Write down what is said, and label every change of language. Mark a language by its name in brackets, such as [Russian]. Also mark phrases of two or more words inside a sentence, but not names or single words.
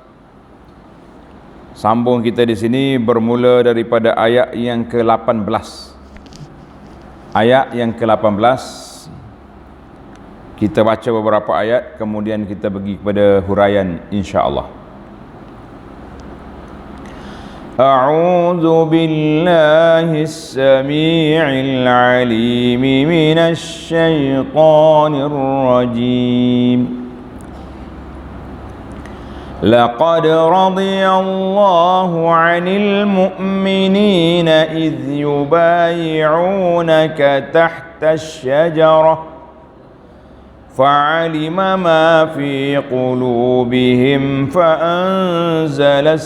[Malay] Sambung kita di sini bermula daripada ayat yang ke-18. Ayat yang ke-18, kita baca beberapa ayat, kemudian kita pergi kepada huraian [Arabic] إن شاء الله. أعوذ بالله السميع العليم من الشيطان الرجيم. لقد رضي الله عن المؤمنين إذ يبايعونك تحت الشجرة فعلم ما في قلوبهم فأنزل